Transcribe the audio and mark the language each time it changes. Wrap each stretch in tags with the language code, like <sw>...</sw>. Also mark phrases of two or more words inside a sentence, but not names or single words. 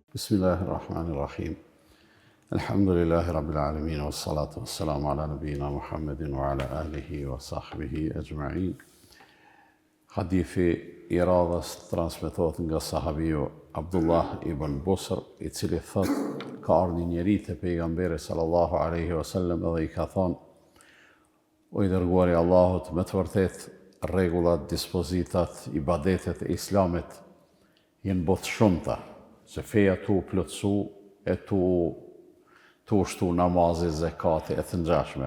<ar>بسم الله الرحمن الرحيم. الحمد لله رب العالمين، والصلاة والسلام على نبينا محمد وعلى آله وصحبه أجمعين.</ar> <sq>Hadithi I radhës transmetohet nga sahabiu Abdullah ibn Busr, I cili thot, ka ardhur një njeri te pejgamberi</sq> <ar>صلى الله عليه وسلم</ar> <sq>dhe I ka thonë: O I dërguari I Allahut, me të vërtet rregullat, dispozitat, ibadetet e Islamit janë botë shumëta, se feja tu plotësu e tu ushtu namazi, zekati e të ngjashme.</sq>